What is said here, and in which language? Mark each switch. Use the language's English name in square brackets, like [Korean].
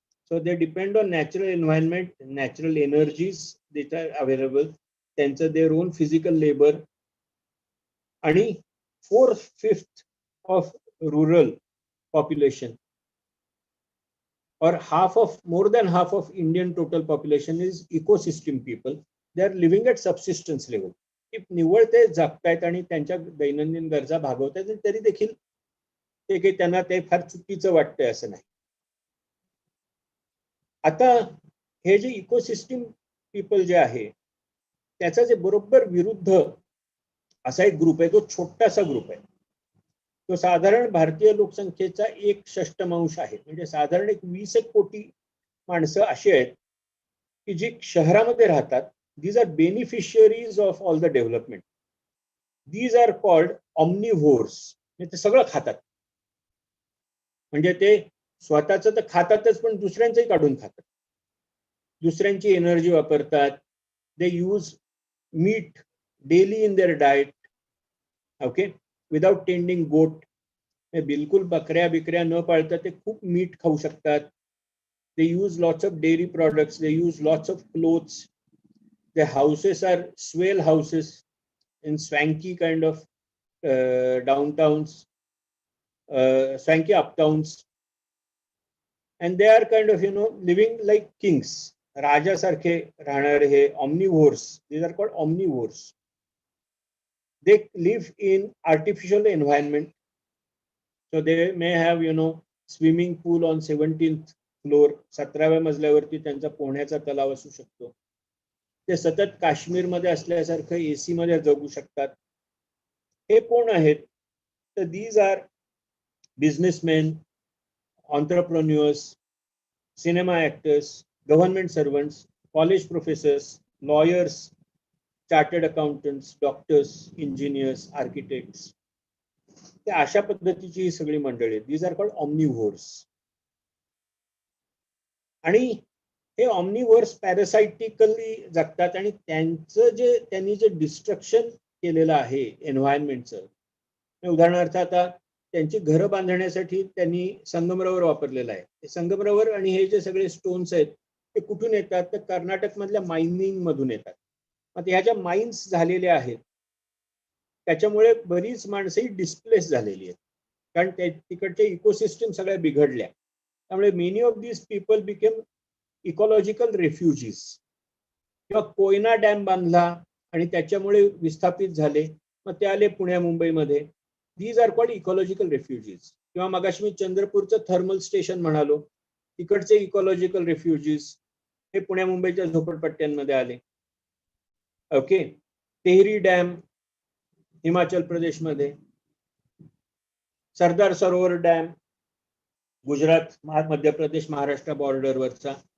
[English] So they depend on natural environment, natural energies that are available, त्यांचं their own physical labour आणि 4/5 of rural population or more than half of Indian total population is ecosystem people. They are living at subsistence level. [Marathi] निव्वळ ते जगतायत आणि त्यांच्या दैनंदिन गरजा भागवतायत तरी देखील ते काही त्यांना ते फार चुकीचं वाटतंय असं नाही. आता हे जे इकोसिस्टीम पीपल जे आहे त्याचा जे बरोबर विरुद्ध असा एक ग्रुप आहे, तो छोटासा ग्रुप आहे, तो साधारण भारतीय लोकसंख्येचा 1/6 आहे. म्हणजे साधारण 20 कोटी माणसं अशी आहेत की जी शहरामध्ये राहतात. [English] These are beneficiaries of all the development. These are called omnivores. [Marathi] ते सगळं खातात, म्हणजे ते स्वतःचं तर खातातच पण दुसऱ्यांचंही काढून खातात, दुसऱ्यांची एनर्जी वापरतात. [English] They use meat daily in their diet, okay, without tending goat. [Marathi] बिलकुल बकऱ्या बिकऱ्या न पाळता ते खूप मीठ खाऊ शकतात. [English] They use lots of dairy products, they use lots of clothes. The houses are swell houses in swanky kind of downtowns, swanky uptowns, and they are kind of living like kings. [Marathi] राजासारखे राहणारे हे ऑमनिव्होर्स, [English] These are called omnivores. They live in artificial environment, so they may have swimming pool on 17th floor. [Marathi] 17व्या मजल्यावरती त्यांचा पोहण्याचा तलाव असू शकतो. ते सतत काश्मीरमध्ये असल्यासारखं एसी मध्ये जगू शकतात. हे कोण आहेत तर [English] these are businessmen, entrepreneurs, cinema actors, government servants, college professors, lawyers, chartered accountants, doctors, engineers, architects. [Marathi] ते अशा पद्धतीची ही सगळी मंडळी आहेत. [English] These are called omnivores. [Marathi] आणि हे ऑमनिव्होर्स पॅरासायटिकली जगतात आणि त्यांनी जे डिस्ट्रक्शन केलेलं आहे एन्व्हायरमेंटचं, उदाहरणार्थ आता त्यांची घरं बांधण्यासाठी त्यांनी संगमरवर वापरलेलं आहे. हे संगमरवर आणि हे जे सगळे स्टोन्स आहेत ते कुठून येतात तर कर्नाटक मधल्या मायनिंग मधून येतात. आता ह्या ज्या माइन्स झालेल्या आहेत त्याच्यामुळे बरीच माणसंही डिस्प्लेस झालेली आहेत, कारण तिकडचे इकोसिस्टम सगळ्या बिघडल्या. [English] त्यामुळे many of these people became ecological refugees. [Marathi] किंवा कोयना डॅम बांधला आणि त्याच्यामुळे विस्थापित झाले, मग ते आले पुण्या मुंबईमध्ये. [English] These are called ecological refugees. [Marathi] किंवा मगाशी मी चंद्रपूरचं थर्मल स्टेशन म्हणालो, तिकडचे इकॉलॉजिकल रेफ्युजीज हे पुण्या मुंबईच्या झोपडपट्ट्यांमध्ये आले. ओके, तेहरी डॅम हिमाचल प्रदेशमध्ये, सरदार सरोवर डॅम गुजरात, मध्य प्रदेश, महाराष्ट्र बॉर्डरवरचा.